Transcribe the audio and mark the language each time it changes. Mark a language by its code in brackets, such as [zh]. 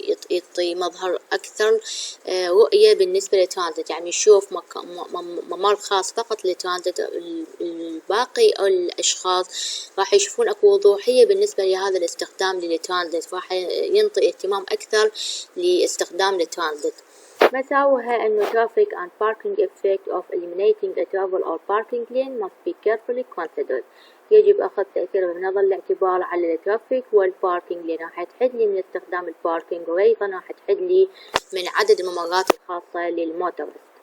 [ar] يعطي مظهر أكثر رؤية بالنسبة للترانزيت، يعني يشوف ممر خاص فقط للترانزيت، الباقي أو الأشخاص راح يشوفون أكو وضوحية بالنسبة لهذا الاستخدام للترانزيت، راح ينطي اهتمام أكثر لاستخدام الترانزيت. مساوئها إنه [en] traffic and parking effect of eliminating a travel or parking lane must be carefully considered. [ar] يجب أخذ تأثيره بنظر الاعتبار على الترافيك والباركينج، لأنه راح تحد لي من استخدام الباركينج، وأيضا راح تحد لي من عدد الممرات الخاصة للموتورست.